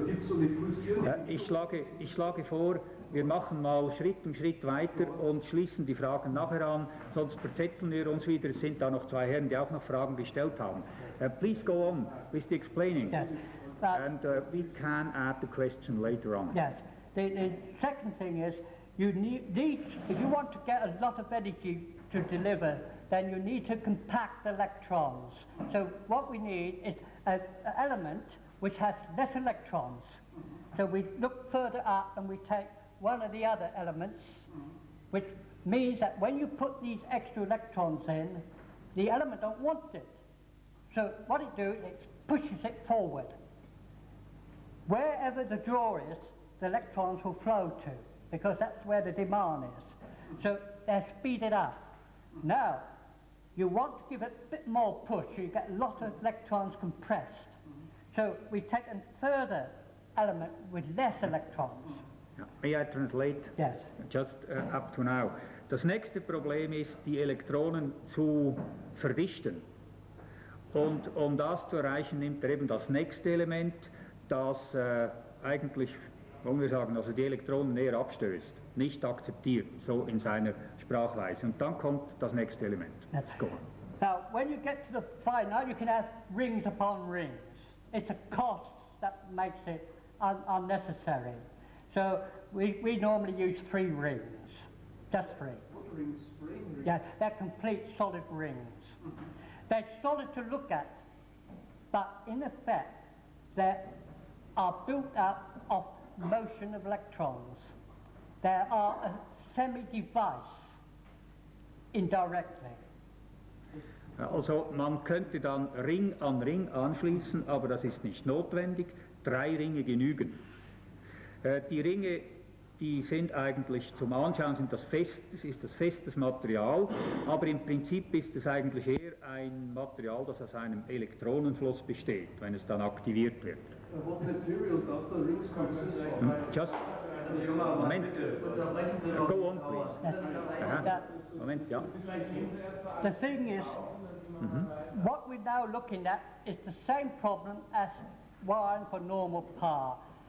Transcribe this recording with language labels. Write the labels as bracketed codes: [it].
[de] Da gibt es so eine pulsierende. Ich schlage vor, wir machen mal Schritt um Schritt weiter und schließen die Fragen nachher an, sonst verzetteln wir uns wieder. Es sind da noch zwei Herren, die auch noch Fragen gestellt haben. [en] Please go on with the explaining. Yes. And we can add the question later on. Yes. The second thing is, you need, if you want to get a lot of energy to deliver, then you need to compact electrons. So what we need is an element which has less electrons. So we look further up and we take one of the other elements, which means that when you put these extra electrons in, the element don't want it. So what it does, it pushes it forward. Wherever the draw is, the electrons will flow to, because that's where the demand is. So they're speeded up. Now, you want to give it a bit more push, so you get a lot of electrons compressed. So we take a further element with less electrons. Ja. May I translate? Yes. Just up to now. [de] Das nächste Problem ist, die Elektronen zu verdichten. Und um das zu erreichen, nimmt er eben das nächste Element, das eigentlich, wollen wir sagen, also die Elektronen näher abstößt, nicht akzeptiert, so in seiner Sprachweise. Und dann kommt das nächste Element. [en] Let's go. Now, when you get to the final, you can have rings upon rings. It's the cost that makes it unnecessary. So we normally use 3 rings, just 3. What rings? Rings? Yeah, they're complete solid rings. They're solid to look at, but in effect, they are built up of motion of electrons. They are a semi-device indirectly. [de] Also man könnte dann Ring an Ring anschließen, aber das ist nicht notwendig. 3 Ringe genügen. Die Ringe, die sind eigentlich zum Anschauen, ist das festes Material, aber im Prinzip ist es eigentlich eher ein Material, das aus einem Elektronenfluss besteht, wenn es dann aktiviert wird. [en] What material does the rings consist of? Just Moment. Go on, please. Aha. Moment, ja. The thing is, what we're now looking at is the same problem as wiring for normal power.